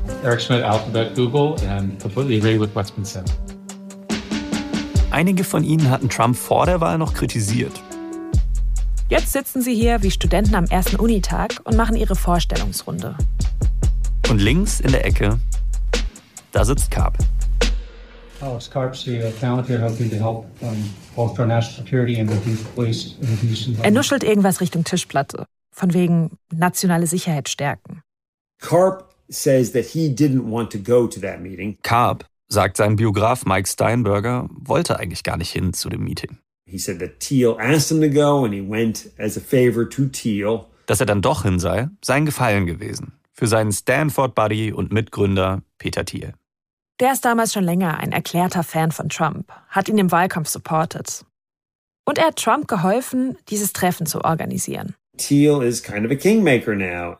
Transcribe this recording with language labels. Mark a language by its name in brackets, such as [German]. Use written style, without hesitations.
[English] Eric Schmidt, Alphabet, Google, and completely agree with what's been said. [German] Einige von ihnen hatten Trump vor der Wahl noch kritisiert. Jetzt sitzen sie hier wie Studenten am ersten Unitag und machen ihre Vorstellungsrunde. Und links in der Ecke, da sitzt Karp. [English] Oh, it's Karp, CEO of Palantir, hoping to help bolster national security and reduce waste in the Houston. [German] Er nuschelt irgendwas Richtung Tischplatte, von wegen nationale Sicherheit stärken. [English] Karp says that he didn't want to go to that meeting. [German] Karp, sagt sein Biograf Mike Steinberger, wollte eigentlich gar nicht hin zu dem Meeting. [English] He said that Thiel asked him to go and he went as a favor to Thiel. [German] Dass er dann doch hin sei, sei ein Gefallen gewesen. Für seinen Stanford-Buddy und Mitgründer Peter Thiel. Der ist damals schon länger ein erklärter Fan von Trump, hat ihn im Wahlkampf supported. Und er hat Trump geholfen, dieses Treffen zu organisieren. [English] Thiel is kind of a kingmaker now.